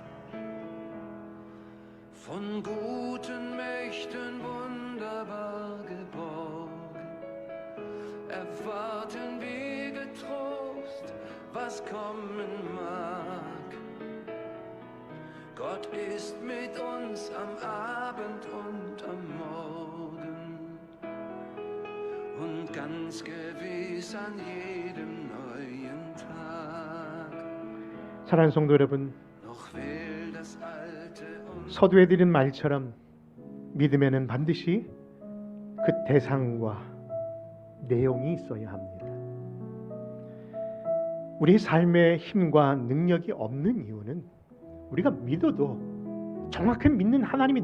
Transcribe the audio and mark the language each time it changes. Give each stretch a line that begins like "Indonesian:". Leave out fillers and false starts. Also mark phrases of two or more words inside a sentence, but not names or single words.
German: Von guten Mächten wunderbar geborgen, warten wir getrost, was kommen mag. Gott ist mit uns am Abend und am Morgen und ganz gewiss an jedem neuen Tag.
Korean: 사랑하는 성도 여러분,
German: Noch will das Alte uns
Korean: 서두에 드린 말처럼 믿음에는 반드시 그 대상과 내용이 있어야 합니다. 우리 삶의 힘과 능력이 없는 이유는 우리가 믿어도 정확히 믿는 하나님이